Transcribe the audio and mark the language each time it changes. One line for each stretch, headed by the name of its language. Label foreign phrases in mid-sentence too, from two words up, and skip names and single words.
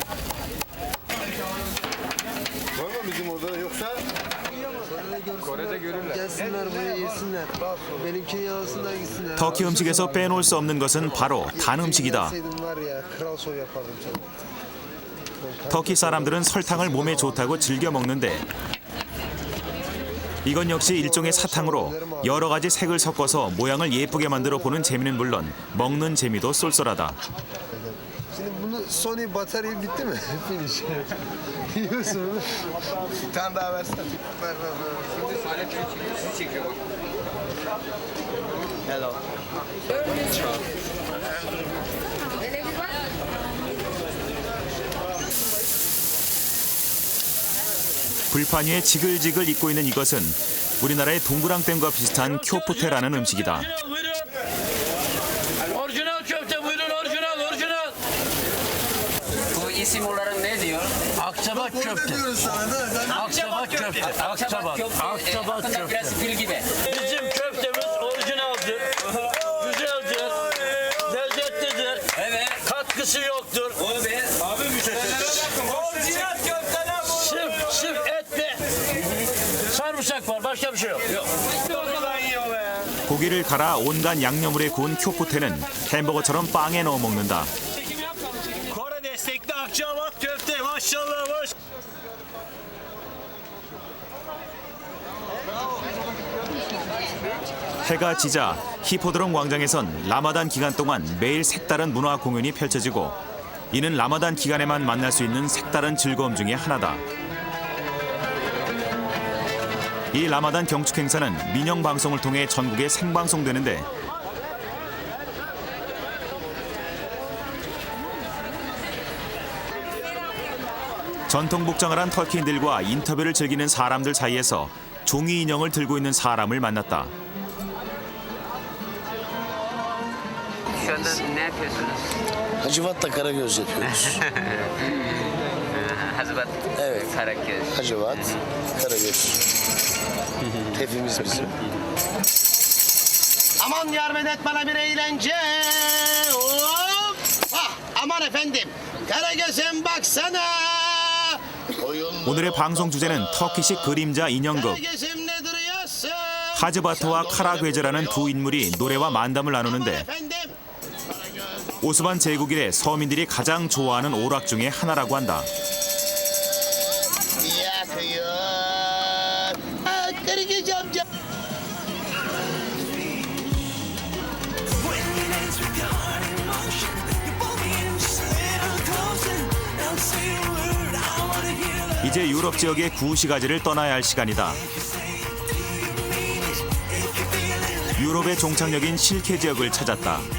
Turkish: Var mı bizim orada yoksa? Kore'de görüyorum. gelsinler buraya yesinler. Benimkini yalasınlar gitsinler.
Korean: 터키 음식에서 빼놓을 수 없는 것은 바로 단 음식이다.
Turkish: Var ya kral şov yapardım sana.
Korean: 터키 사람들은 설탕을 몸에 좋다고 즐겨 먹는데 이건 역시 일종의 사탕으로 여러 가지 색을 섞어서 모양을 예쁘게 만들어 보는 재미는 물론 먹는 재미도 쏠쏠하다.
Turkish: Şimdi bunu Sony batarya bitti mi? Finish. Yiyorsun bunu. Bir tane daha versen. Ver. Şimdi Salih sizi çekiyor bak. Hello.
Korean: 불판 위에 지글지글 익고 있는 이것은 우리나라의 동그랑땡과 비슷한 쿄푸테라는 음식이다.
Turkish: Orijinal köfte buyurun orijinal. Bu isim olarak ne diyor? Akçabat köfte. Akçabat köfte. Akçabat köfte. Biraz fil gibi. Bizim köftemiz orijinaldir, güzeldir, lezzetlidir. Evet. Katkısı yoktur. Evet. Abi orijinal köfteler bu. Sırf et ve sarımsak var. Başka bir şey yok.
Korean: 고기를 갈아 온갖 양념물에 구운 쿄푸테는 햄버거처럼 빵에 넣어 먹는다.
Turkish: Kore destekli Akçabat köfte. Maşallah maş.
Korean: 해가 지자 히포드롬 광장에선 라마단 기간 동안 매일 색다른 문화 공연이 펼쳐지고 이는 라마단 기간에만 만날 수 있는 색다른 즐거움 중에 하나다. 이 라마단 경축 행사는 민영 방송을 통해 전국에 생방송되는데 전통 복장을 한 터키인들과 인터뷰를 즐기는 사람들 사이에서 종이 인형을 들고 있는 사람을 만났다.
Turkish: Şu anda ne yapıyorsunuz? Hacivat'ta Karagöz yapıyoruz. Hazibat. Evet. Karagöz. Hacivat, Karagöz. Hepimiz bizim. Aman yardım et bana bir eğlence. Hop. Ah, aman efendim. Karagöz'üm baksana.
Korean: 오늘의 방송 주제는 터키식 그림자 인형극.
Turkish: Karagöz'üm ne duruyorsun?
Korean: 하즈바트와 카라괴즈라는 두 인물이 노래와 만담을 나누는데 오스만 제국 이래 서민들이 가장 좋아하는 오락 중에 하나라고 한다.
Turkish: Yakıyor. Ah, Karagöz amca.
Korean: 이제 유럽 지역의 구시가지를 떠나야 할 시간이다. 유럽의 종착역인 실케 지역을 찾았다.